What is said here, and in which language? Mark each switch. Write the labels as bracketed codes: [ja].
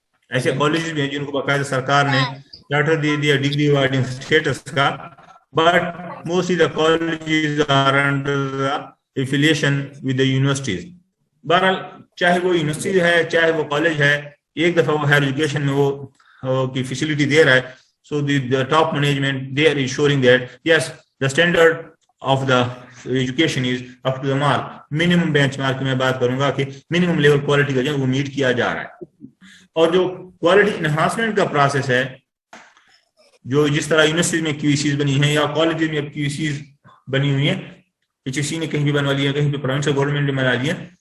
[ur] ایسے کالجز بھی ہیں جن کو باقاعدہ سرکار نے چارٹر دے دیا ڈگری ایوارڈنگ اسٹیٹس کا، [en] But mostly the colleges are under the affiliation with the universities. [ur] بہرحال چاہے وہ یونیورسٹی ہے چاہے وہ کالج ہے، ایک دفعہ وہ ہائر ایجوکیشن میں وہ کی فیسلٹی دے رہا ہے. [en] So the top management they are ensuring that yes the standard of the education is up to the mark. [ur] Minimum bench mark کی میں بات کروں گا کہ منیمم لیول کوالٹی کا جو ہے وہ میٹ کیا جا رہا ہے. اور جو کوالٹی انہانسمنٹ کا پروسیس ہے، جو جس طرح یونیورسٹیز میں کیو سیز بنی ہیں یا کالجز میں اب کیو سیز بنی ہوئی ہیں، ایچ سی نے کہیں بھی بنوا لی ہے، کہیں پہ پروونشل گورنمنٹ نے بنا لی ہے.